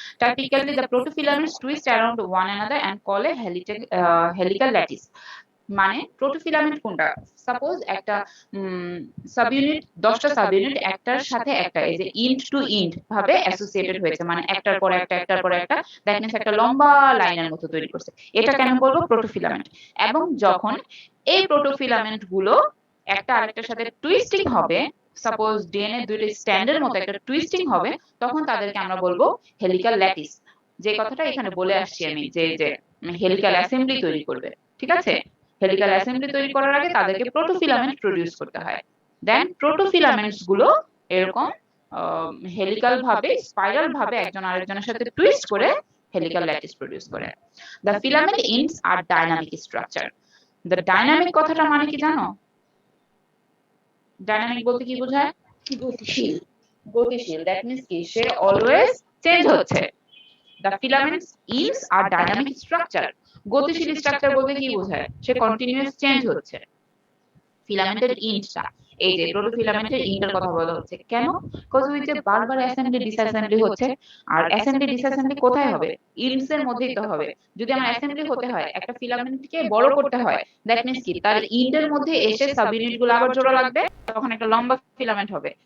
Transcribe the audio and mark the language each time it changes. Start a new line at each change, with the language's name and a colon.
English: Typically, the protofilaments twist around one another and call a helical lattice.
Bangla: মানে প্রোটোফিলামেন্ট কোনটা? Suppose একটা subunit, 10টা subunit একটার সাথে একটা এই যে ইন্ড টু ইন্ড ভাবে অ্যাসোসিয়েটেড হয়েছে, মানে একটার পর একটা একটার পর একটা, দ্যাট মিন্স একটা লম্বা লাইনের মতো তৈরি করছে। এটাকে আমি বলবো প্রোটোফিলামেন্ট। এবং যখন এই প্রোটোফিলামেন্ট গুলো একটা আরেকটার সাথে টুইস্টিং হবে, সাপোজ ডিএনএ দুইটা স্ট্যান্ডের মতো একটা টুইস্টিং হবে, তখন তাদেরকে আমরা বলবো হেলিক্যাল ল্যাটিস। যে কথাটা এখানে বলে আসছি আমি, যে হেলিক্যাল অ্যাসেম্বলি তৈরি করবে, ঠিক আছে? হেলিক্যাল অ্যাসেম্বলি তৈরি করার আগে তাদেরকে প্রোটোফিলামেন্ট প্রোডিউস করতে হয়। দেন প্রোটোফিলামেন্টস গুলো এরকম হেলিক্যাল ভাবে, স্পাইরাল ভাবে একজন আরেকজনের সাথে টুইস্ট করে হেলিক্যাল ল্যাটিস প্রোডিউস করে।
English: The filament ends are dynamic structure.
Bangla: The dynamic কথাটা মানে কি জানো? ডাইনামিক বলতে কি বোঝায়? গতিশীল। গতিশীল। দ্যাট মিন্স কি, সে অলওয়েজ চেঞ্জ হচ্ছে।
English: The filaments ends are dynamic structure.
Bangla: গতিশীল স্ট্রাকচার বলতে কি বোঝায়? সে কন্টিনিউয়াস চেঞ্জ হচ্ছে। ফিলামেন্টের এন্ডটা, এই যে প্রোটোফিলামেন্টের এন্ডের কথা বলা হচ্ছে কেন? কজ ওই যে বারবার অ্যাসেম্বলি ডিসঅ্যাসেম্বলি হচ্ছে। আর অ্যাসেম্বলি ডিসঅ্যাসেম্বলি কোথায় হবে? এন্ডস এর মধ্যেই তো হবে। যদি আমার অ্যাসেম্বলি হতে হয়, একটা ফিলামেন্টকে বড় করতে হয়, দ্যাট মিন্স কি, তার এন্ডের মধ্যে এসে সাব ইউনিট গুলো আবার জোড়া লাগবে, তখন একটা লম্বা ফিলামেন্ট হবে।